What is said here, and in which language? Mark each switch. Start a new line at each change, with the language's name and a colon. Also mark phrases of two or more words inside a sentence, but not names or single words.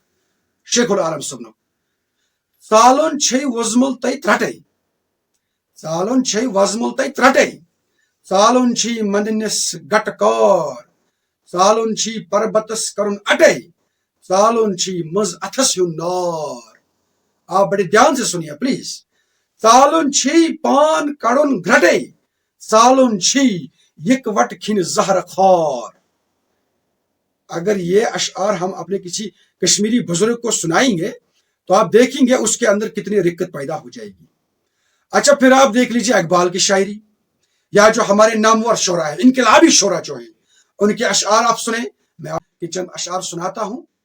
Kashmiri: شیخ العالم صٲبنُک ژالُن چھے وۄزمُل تۄہہِ ترٛٹے ژالُن چھے وۄزمُل تۄہہِ ترٛٹے ژالُن چھی مندنِس گٹہٕ کار ژالُن چھی پربتس کرُن اٹے ژالُن چھی منٛز اتھس ہُنٛد نار
Urdu: آپ بڑے دھیان سے سنیے پلیز
Kashmiri: ژالُن چھی پان کڑُن گرٹے ژالُن چھی یکوٹ کھنہِ زہر خار
Urdu: اگر یہ اشعار ہم اپنے کسی کشمیری بزرگ کو سنائیں گے تو آپ دیکھیں گے اس کے اندر کتنی رکت پیدا ہو جائے گی اچھا پھر آپ دیکھ لیجیے اقبال کی شاعری یا جو ہمارے نامور شعراء ہیں انقلابی شعراء جو ہیں ان کے اشعار آپ سنیں میں آپ کے چند اشعار سناتا ہوں